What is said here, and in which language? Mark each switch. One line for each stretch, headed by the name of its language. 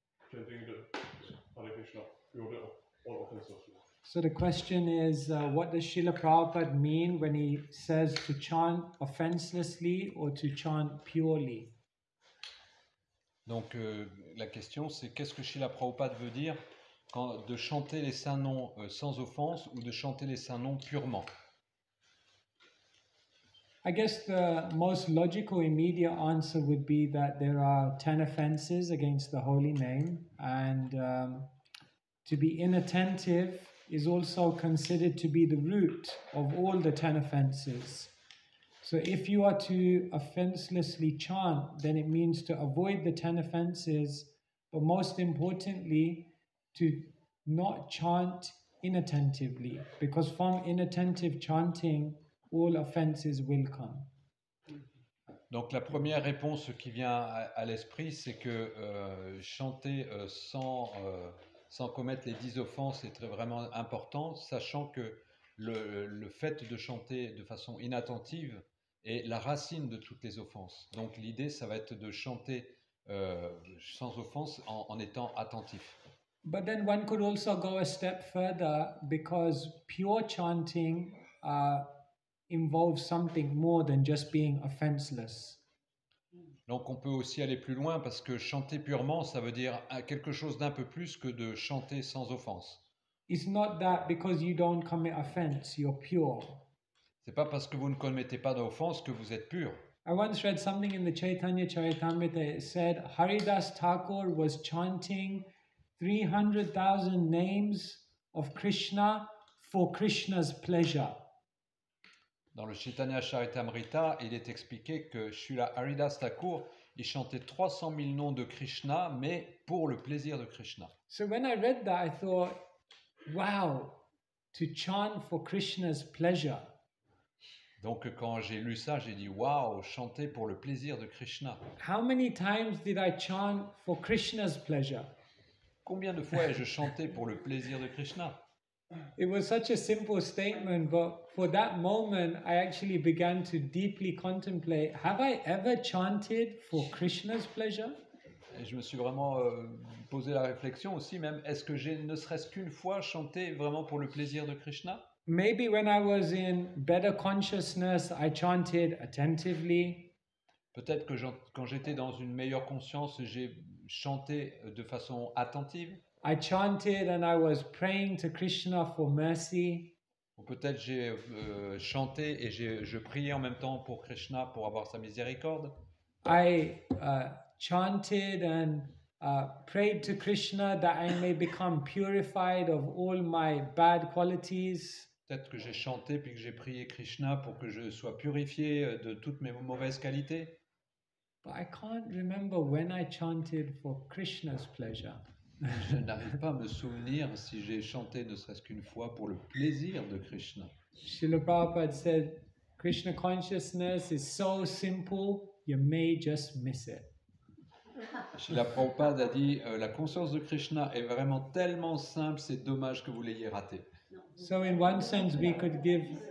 English: Chanting the Hare Krishna purely or offensively? So the question is, what does Srila Prabhupada mean when he says to chant offenselessly or to chant purely?
French: Donc la question c'est qu'est-ce que Srila Prabhupada veut dire quand, de chanter les saints noms sans offense ou de chanter les saints noms purement?
English: I guess the most logical immediate answer would be that there are 10 offenses against the holy name, and to be inattentive is also considered to be the root of all the 10 offenses. So if you are to offenselessly chant, then it means to avoid the 10 offenses, but most importantly, to not chant inattentively, because from inattentive chanting, all offenses will come.
French: Donc la première réponse qui vient à l'esprit, c'est que chanter sans commettre les 10 offenses est vraiment important, sachant que le fait de chanter de façon inattentive est la racine de toutes les offenses. Donc l'idée, ça va être de chanter sans offense en étant attentif.
English: But then one could also go a step further, because pure chanting involves something more than just being offenseless.
French: Donc on peut aussi aller plus loin parce que chanter purement, ça veut dire quelque chose d'un peu plus que de chanter sans offense.
English: It's not that because you don't commit offense, you're pure.
French: C'est pas parce que vous ne commettez pas d'offense que vous êtes pur.
English: I once read something in the Chaitanya Charitamrita. It said Haridas Thakur was chanting 300,000 names of Krishna for Krishna's pleasure.
French: Dans le Chaitanya Charitamrita, il est expliqué que Srila Haridas Thakur, il chantait 300 000 noms de Krishna, mais pour le plaisir de Krishna.
English: So when I read that, I thought, wow, to chant for Krishna's pleasure.
French: Donc quand j'ai lu ça, j'ai dit, waouh, chanter pour le plaisir de Krishna.
English: How many times did I chant for Krishna's pleasure?
French: Combien de fois ai-je chanté pour le plaisir de Krishna?
English: it was such a simple statement, but for that moment, I actually began to deeply contemplate, have I ever chanted for Krishna's pleasure?
French: Et je me suis vraiment posé la réflexion aussi, même, est-ce que j'ai ne serait-ce qu'une fois chanté vraiment pour le plaisir de Krishna?
English: Maybe when I was in better consciousness, I chanted attentively.
French: Peut-être que quand j'étais dans une meilleure conscience, j'ai chanté de façon attentive.
English: I chanted and I was praying to Krishna for mercy.
French: Ou peut-être j'ai chanté et je priais en même temps pour Krishna pour avoir sa miséricorde.
English: I chanted and prayed to Krishna that I may become purified of all my bad qualities.
French: Peut-être que j'ai chanté puis que j'ai prié Krishna pour que je sois purifié de toutes mes mauvaises qualités.
English: But I can't remember when I chanted for Krishna's pleasure.
French: Je n'arrive pas à me souvenir si j'ai chanté ne serait-ce qu'une fois pour le plaisir de Krishna.
English: Srila Prabhupada said, Krishna consciousness is so simple, you may just miss it.
French: Srila Prabhupada a dit la conscience de Krishna est vraiment tellement simple, c'est dommage que vous l'ayez raté.
English: So in one sense, we could give...